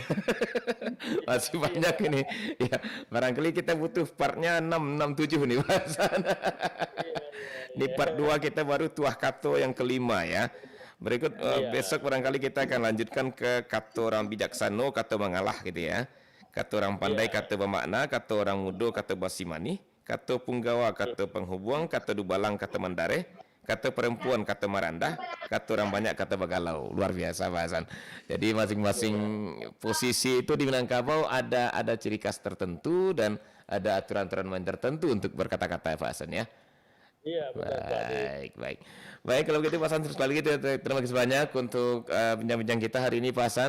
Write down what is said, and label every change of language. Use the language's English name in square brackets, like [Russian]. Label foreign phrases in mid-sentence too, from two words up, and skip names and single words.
[Indonesian] Masih banyak ini. Ya, barangkali kita butuh partnya 6, 7 nih Pak Hasan. Di part 2 kita baru [Minangkabau] tuah kato [Indonesian] yang kelima ya. Berikut besok barangkali kita akan lanjutkan ke [Minangkabau] kato orang bijaksana, kato mengalah [Indonesian] gitu ya. [Minangkabau] Kato orang pandai, kato bermakna, kato orang muda, kato basimani, kato punggawa, kato penghubung, kato dubalang, kato mandare, kato perempuan, kato marandah, kato orang banyak, kato bagalau. [Indonesian] Luar biasa bahasan. Jadi masing-masing posisi itu di Minangkabau ada ciri khas tertentu dan ada aturan-aturan main tertentu untuk berkata-kata Pak Hasan ya. Iya, benar. Baik, kalau begitu Pak Hasan, sekali lagi terima kasih banyak untuk bincang-bincang kita hari ini Pak Hasan.